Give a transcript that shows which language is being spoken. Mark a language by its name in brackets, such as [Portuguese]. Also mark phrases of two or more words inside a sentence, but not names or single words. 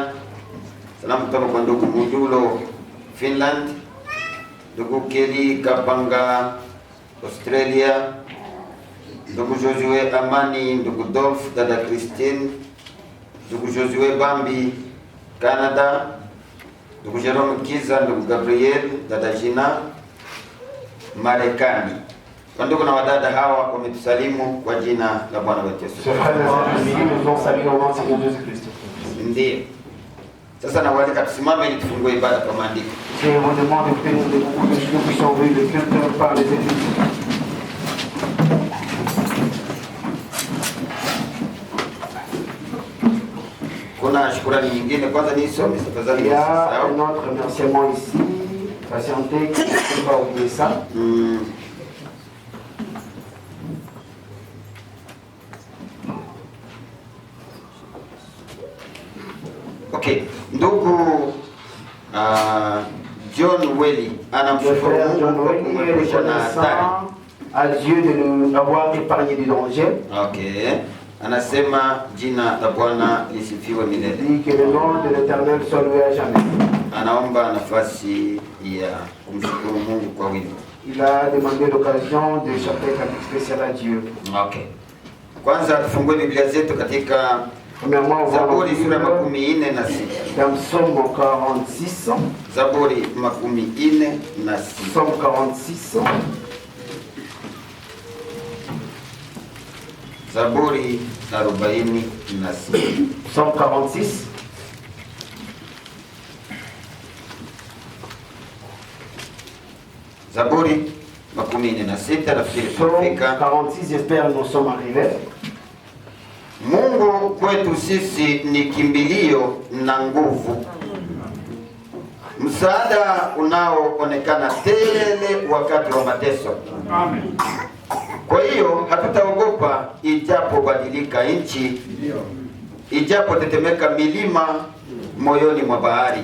[Swahili] Salamu kutoka kwa ndugu Mudulo Finland, ndugu Kelly Kapanga Australia, ndugu Josue Amani, ndugu Dolph, dada Christine, ndugu Josue Bambi Canada, ndugu Jerome Kiza, ndugu Gabriel, dada Gina Marekani. Kwa ndugu na wadada hawa wametusalimu kwa jina la Bwana wetu Yesu. Ndiyo. Sasa na wale tusimame ili tufungue ibada kwa maandiko. [French] Je vous demande de tenir debout pour que nous puissions ouvrir le culte par les Écritures. [Swahili] Kuna shukrani nyingine kwanza nisome tafadhali. [French] Il y a un autre remerciement ici. Patientez, qu'il ne faut pas oublier ça. [Swahili] Okay, ndugu John Welly anamshukuru Mungu kwa kumepusha na hatari. [French] À Dieu de nous avoir épargné du danger. [Swahili] Okay. Anasema jina la Bwana lisifiwe milele. [French] Dit que le nom de l'Éternel soit loué à jamais. [Swahili] Anaomba nafasi ya kumshukuru Mungu kwa wimbo. [French] Il a demandé l'occasion de chanter un cantique spécial à Dieu. [Swahili] Okay. Kwanza tufungue Biblia zetu katika Zaburi sura 46. [French] Dans Psaume 46. [Swahili] Zaburi 46. [French] Psaume 46. [Swahili] Zaburi 46. [French] Psaume 46. [Swahili] Zaburi 46 nafikiri [French] Psaume [Swahili] tunafika. [French] 46, j'espère nous sommes arrivés. [Swahili] Mungu kwetu sisi ni kimbilio na nguvu, msaada unaoonekana tele wakati wa mateso. Amen. Kwa hiyo hatutaogopa ijapobadilika nchi, ijapo tetemeka milima moyoni mwa bahari.